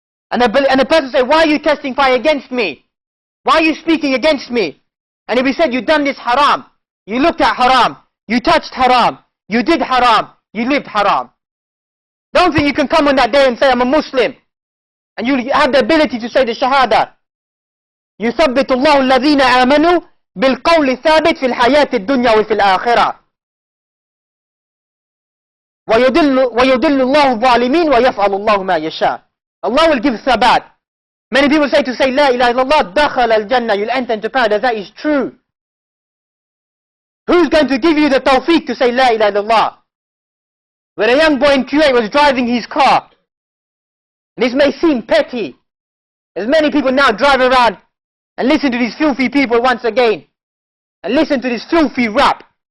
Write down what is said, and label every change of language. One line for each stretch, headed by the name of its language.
English: And the person say, why are you testifying against me? Why are you speaking against me? And if he said, you done this haram, you looked at haram, you touched haram, you did haram, you lived haram. Don't think you can come on that day and say, I'm a Muslim. And you have the ability to say the Shahada.
Arabic: يثبت الله الذين آمنوا بالقول الثابت في الحياة الدنيا وفي الآخرة ويضل الله الظالمين ويفعل الله ما يشاء.
English: Allah will give thabat. Many people say La ilaha illallah, dakhal al-jannah, you'll enter into paradise. That is true. Who's going to give you the tawfiq to say La ilaha illallah? When a young boy in Kuwait was driving his car, and this may seem petty, as many people now drive around and listen to these filthy people once again, and listen to this filthy rap.